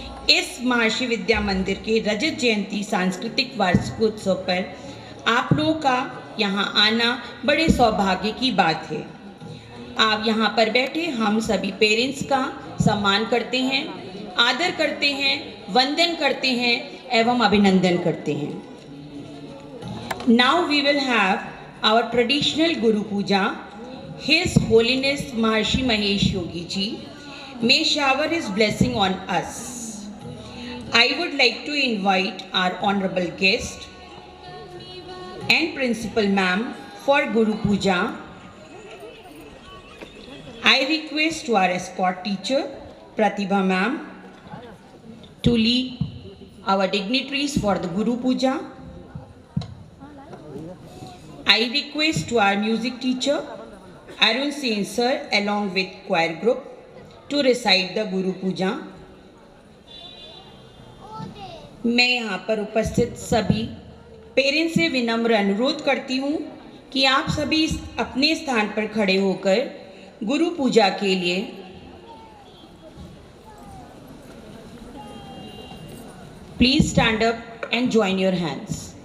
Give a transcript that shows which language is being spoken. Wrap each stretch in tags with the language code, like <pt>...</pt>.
<hi>इस महर्षि विद्या मंदिर के रजत जयंती सांस्कृतिक वार्षिकोत्सव पर आप लोगों का यहाँ आना बड़े सौभाग्य की बात है। आप यहाँ पर बैठे हम सभी पेरेंट्स का सम्मान करते हैं, आदर करते हैं, वंदन करते हैं एवं अभिनंदन करते हैं।</hi> <en>Now we will have our traditional guru puja. His Holiness Maharshi Mahesh Yogi Ji may shower his blessing on us. I would like to invite our honorable guest and principal ma'am for Guru Puja. I request to our escort teacher Pratibha ma'am to lead our dignitaries for the Guru Puja. I request to our music teacher Arun Sen sir along with choir group to recite the Guru Puja.</en> <hi>मैं यहाँ पर उपस्थित सभी parents से विनम्र अनुरोध करती हूँ कि आप सभी अपने स्थान पर खड़े होकर गुरु पूजा के लिए</hi> <en>Please stand up and join your hands.</en>